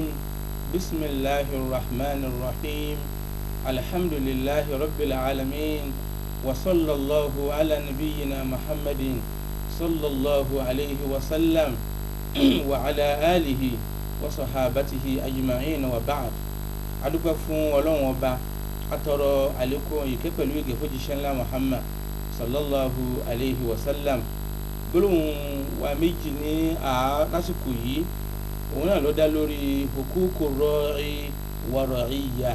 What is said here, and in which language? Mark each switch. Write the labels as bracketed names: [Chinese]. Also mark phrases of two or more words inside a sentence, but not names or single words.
[Arabic] بسم الله الرحمن الرحيم. الحمد لله رب العالمين وصلى الله على نبينا محمد صلى الله عليه وسلم وعلى آله وصحابته أجمعين وبعد. [Yoruba] adúpẹ́ fún Ọlọ́run ọba atọrọ àlékún ìkẹ́ pẹ̀lú ìgẹ̀ fójíṣẹ́ ńlá Muhammad [Arabic] صلى الله عليه وسلم. [Yoruba] gbólóhùn wa méjì ní lásìkò yìí òun náà ló dá lórí [Arabic] حقوق الراعي والرعية.